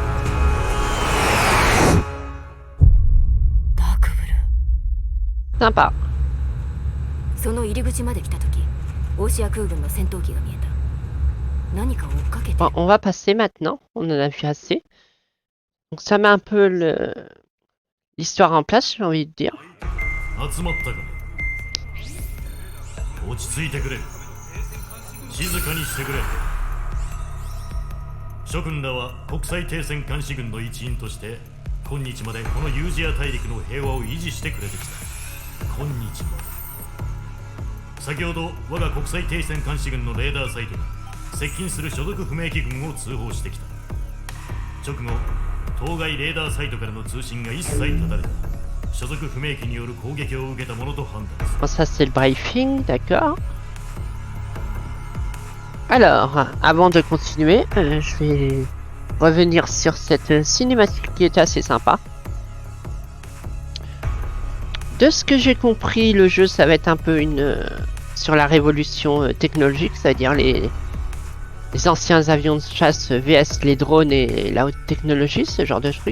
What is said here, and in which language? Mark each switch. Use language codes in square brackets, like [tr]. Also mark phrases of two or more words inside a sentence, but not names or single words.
[ja] ダークブルー。 [fr] Sympa. [ja] その入り口まで来た時、オーシア空軍の戦闘機が見えた。何かを追っかけて。 [fr] Bon, on va passer maintenant. On en a vu assez. Donc ça met un peu l'histoire en place, j'ai envie de dire. [ja] 集まったか。落ち着いてくれ。静かにしてくれ。諸君らは国際停戦監視軍の一員として今日までこのユージア大陸の平和を維持してくれてきた。今日も先ほど我が国際停戦監視軍のレーダーサイトが接近する所属不明機軍を通報してきた。直後当該レーダーサイトからの通信が一切断たれた。所属不明機による攻撃を受けたものと判断する。 [fr] Bon, ça c'est le briefing, d'accord. Alors, avant de continuer, je vais revenir sur cette cinématique qui était assez sympa. De ce que j'ai compris, le jeu ça va être un peu sur la révolution technologique, c'est-à-dire les anciens avions de chasse vs les drones et la haute technologie, ce genre de truc.